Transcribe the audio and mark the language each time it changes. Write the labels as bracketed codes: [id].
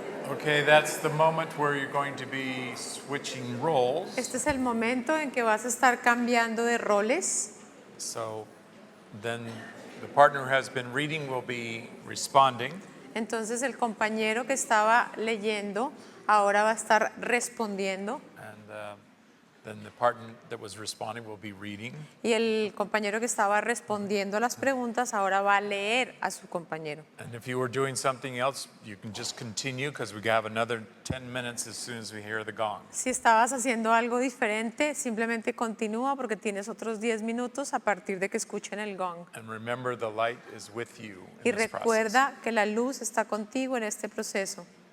[en] Okay, that's the moment where you're going to be switching roles. [es] Este es el momento en que vas a estar cambiando de roles. [en] So then the partner who has been reading will be responding. [es] Entonces el compañero que estaba leyendo ahora va a estar respondiendo [en] And then the partner that was responding will be reading. [es] y el compañero que estaba respondiendo a las preguntas ahora va a leer a su compañero. [en] And if you were doing something else, you can just continue because we have another 10 minutes as soon as we hear the gong. [es] Si estabas haciendo algo diferente, simplemente continúa porque tienes otros 10 minutos a partir de que escuchen el gong. [en] And remember, the light is with you [es] Y [en] in this process. [es] recuerda que la luz está contigo en este proceso.